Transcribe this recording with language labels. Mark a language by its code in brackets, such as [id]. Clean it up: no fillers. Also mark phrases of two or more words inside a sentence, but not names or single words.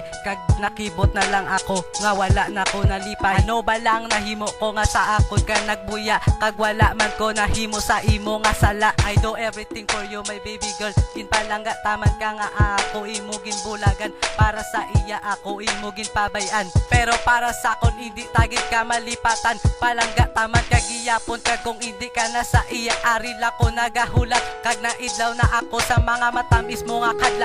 [hil] Kag nakibot na lang ako nga wala na ko nalipay. Ano ba lang nahimo ko nga sa akon ka nagbuya. Kag wala man ko nahimo sa imo nga sala. [en] I do everything for you my baby girl. [hil] Ginpalangga taman ka nga ako imo ginbulagan. Para sa iya ako imo ginpabayan. Pero para sa akon hindi tagid ka malipatan. Palangga taman kag giyapon ka kung hindi ka na sa iya. Aril ako nagahulat kag naidlaw na ako sa mga matamis mo nga kadlaw.